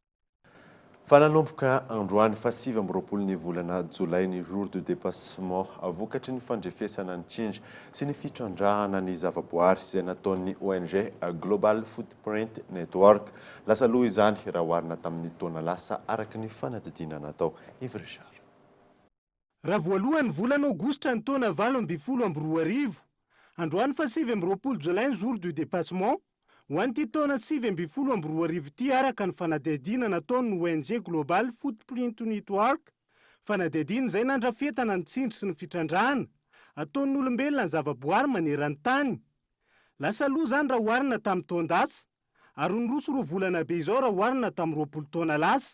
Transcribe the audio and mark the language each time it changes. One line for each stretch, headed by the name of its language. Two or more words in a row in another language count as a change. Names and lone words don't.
Malagasy: Fa nanomboka androany fa 7 ny volana Jolay ny
French: jour de dépassement
Malagasy: avokatry ny fandrefesana ny tsindry sy ny fitrandrahana ny zavaboary izay nataon'ny ONG Global Footprint Network. Lasa loha izany raha oharina tamin'ny taona lasa araky ny fanadidina natao. Yves Richard. Raha voalohany volana Aogositra ny taona 2024, androany fa 7 Jolay ny
French: jour du dépassement,
Malagasy: ho an'ity taona 2024 ity araka ny fanadihadiana nataon'ny ONG Global Footprint Network. Fanadihadiana izay nandrafetana ny tsindry sy ny fitrandrahana ataon'ny olombelona ny zavaboary maneran-tany. Lasa loha zany raha oharina tamin'ny taon-dasa ary nyroso 2 volana be izao raha oharina tamin'ny 20 taona lasa.